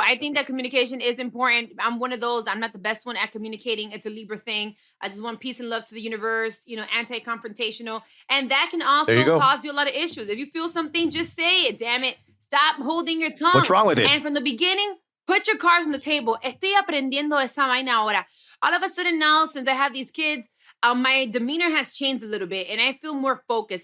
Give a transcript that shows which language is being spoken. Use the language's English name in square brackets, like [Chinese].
[English] I think that communication is important. I'm one of those. I'm not the best one at communicating. It's a Libra thing. I just want peace and love to the universe, anti-confrontational. And that can also cause you a lot of issues. If you feel something, just say it, damn it. Stop holding your tongue. What's wrong with it? And from the beginning, put your cards on the table. [Spanish] Estoy aprendiendo esa vaina ahora. [English] All of a sudden now, since I have these kids, my demeanor has changed a little bit and I feel more focused.